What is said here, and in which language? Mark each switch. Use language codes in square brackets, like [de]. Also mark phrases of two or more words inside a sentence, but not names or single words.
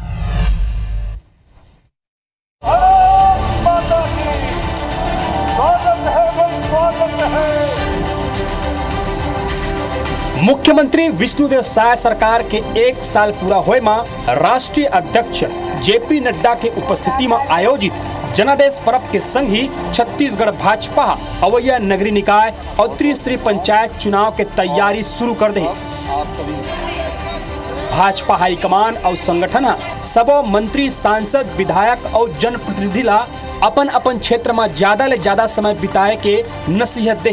[hne] मुख्यमंत्री विष्णुदेव साय सरकार के 1 साल पूरा होए में राष्ट्रीय अध्यक्ष JP नड्डा के उपस्थिति में आयोजित जनादेश पर्व के संग ही छत्तीसगढ़ भाजपा अवैया नगरीय निकाय और त्रिस्तरीय पंचायत चुनाव के तैयारी शुरू कर दे। भाजपा हाईकमान और संगठन सब मंत्री, सांसद, विधायक और जनप्रतिनिधि ला अपन अपन क्षेत्र में ज्यादा ले ज्यादा समय बिताए के नसीहत दे।